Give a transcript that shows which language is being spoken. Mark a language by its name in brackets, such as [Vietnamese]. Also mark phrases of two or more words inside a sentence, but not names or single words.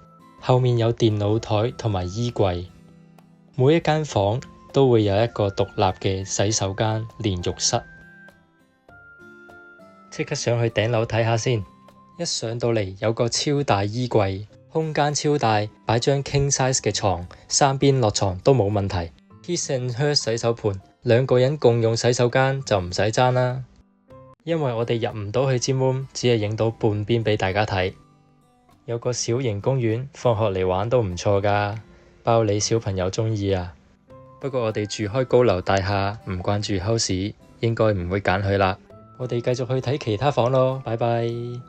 [Cantonese] 後面有電腦台同埋衣櫃，每一間房都會有一個獨立嘅洗手間連浴室。即刻上去頂樓睇下先，一上到嚟有個超大衣櫃，空間超大，擺張 [English] king size [Cantonese] 嘅床，三邊落床都冇問題。 [English] His and Hers [Cantonese] 洗手盤，兩個人共用洗手間就唔使爭啦。因為我哋入唔到去尖 room，只係影到半邊俾大家睇。有個小型公園，放學嚟玩都唔錯噶，包你小朋友鍾意啊。不過我哋住開高樓大廈，唔慣住 house，應該唔會揀佢啦。我哋繼續去睇其他房咯，拜拜。